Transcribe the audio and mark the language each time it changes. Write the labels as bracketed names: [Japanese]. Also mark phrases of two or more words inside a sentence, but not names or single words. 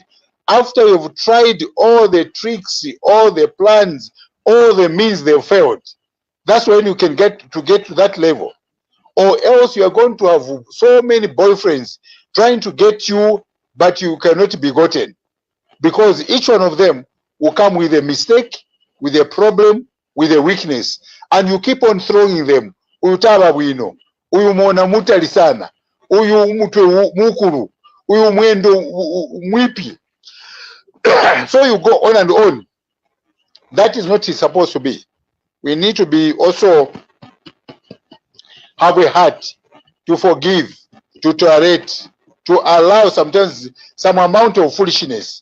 [English] After you've tried all the tricks, all the plans, all the means they've failed, that's when you can get to that level. Or else you are going to have so many boyfriends trying to get you, but you cannot be gotten, because each one of them will come with a mistake, with a problem, with a weakness, and you keep on throwing them. [Nyankole] Uyu taba bwino, uyu mwana mutali sana, uyu mutwe mukuru, uyu mwendo mwipi. [English] So you go on and on. That is not supposed to be. We need to be also have a heart to forgive, to tolerate, to allow sometimes some amount of foolishness.